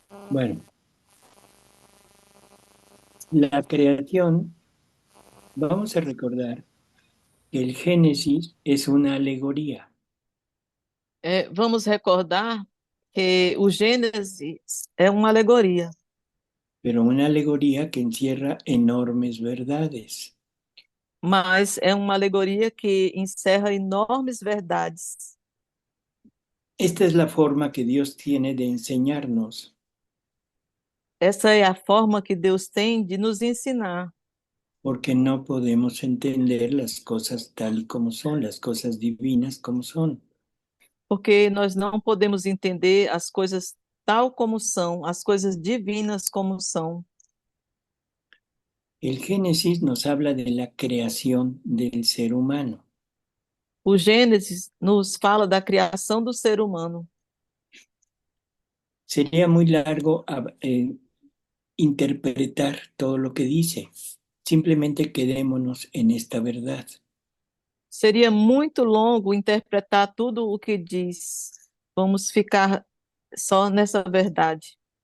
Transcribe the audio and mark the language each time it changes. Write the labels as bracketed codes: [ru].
[es] Bueno, la creación, vamos a recordar que el Génesis es una alegoría. [pt] Vamos recordar que o Gênesis é uma alegoria. [es] Pero una alegoría que encierra enormes verdades. [pt] Mas é uma alegoria que encerra enormes verdades. [es] Esta es la forma que Dios tiene de enseñarnos. [pt] Essa é a forma que Deus tem de nos ensinar. [es] Porque no podemos entender las cosas tal y como son, las cosas divinas como son. [pt] Porque nós não podemos entender as coisas tal como são, as coisas divinas como são. [es] El Génesis nos habla de la creación del ser humano. [pt] O Gênesis nos fala da criação do ser humano. [es] Sería muy largo interpretar todo lo que dice. Simplemente quedémonos en esta verdad. [pt] Seria muito longo interpretar tudo o que diz. Vamos ficar só nessa verdade.